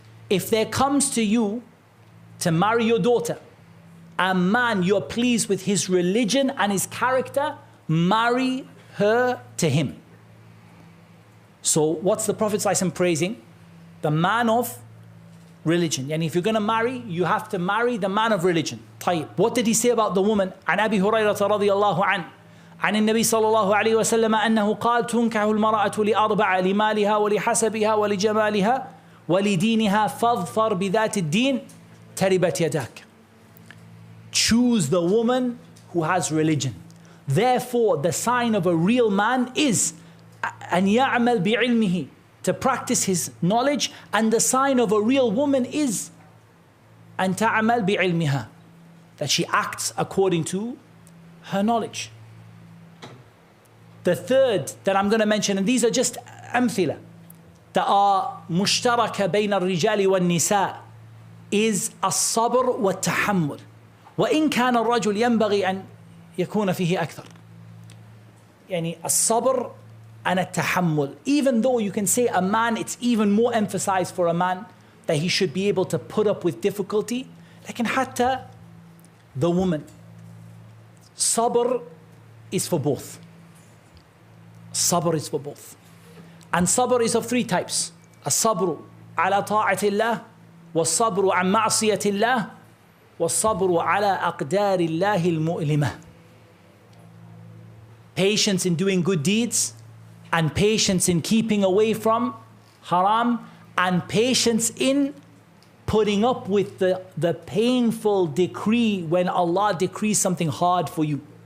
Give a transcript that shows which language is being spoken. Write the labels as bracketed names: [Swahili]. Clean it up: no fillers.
[English] If there comes to you to marry your daughter, a man you're pleased with his religion and his character, marry her to him. So what's the Prophet ﷺ praising? The man of religion. And if you're going to marry, you have to marry the man of religion. [Arabic] طيب. [English] What did he say about the woman? [Arabic] عن أبي هريرة رضي الله عنه عن النبي صلى الله عليه وسلم أنه قال تنكح المرأة لأربع لمالها ولحسبها ولجمالها ولدينها فاظفر بذات الدين تربت يداك. [English] Choose the woman who has religion. Therefore, the sign of a real man is أن يعمل بعلمه, to practice his knowledge, and the sign of a real woman is أن تعمل بعلمها, that she acts according to her knowledge. The third that I'm going to mention, and these are just أمثلة that are مشتركة بين الرجال والنساء, is الصبر والتحمل. [Arabic] وإن كان الرجل ينبغي أن يكون فيه أكثر. يعني الصبر and التحمل. [English] Even though you can say a man, it's even more emphasized for a man that he should be able to put up with difficulty. لكن حتى the woman, sabr is for both. Sabr is for both. And sabr is of three types. [Arabic] الصبر على طاعة الله, والصبر عن معصية الله, والصبر على أقدار الله المؤلمة. [English] Patience in doing good deeds, and patience in keeping away from haram, and patience in putting up with the painful decree when Allah decrees something hard for you.